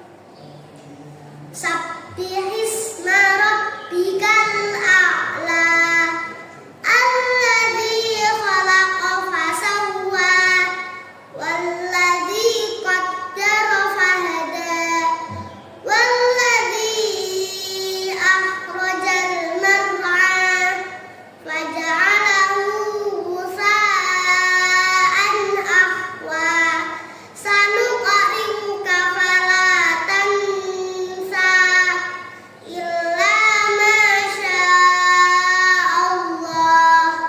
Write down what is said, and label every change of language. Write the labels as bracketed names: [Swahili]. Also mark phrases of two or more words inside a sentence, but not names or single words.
[Arabic] سبح اسم ربك الأعلى. الذي خلق فسوى والذي قدر فهدى والذي أخرج المرعى فجعله غثاء أحوى. سنقرئك فلا تنسى إلا ما شاء الله.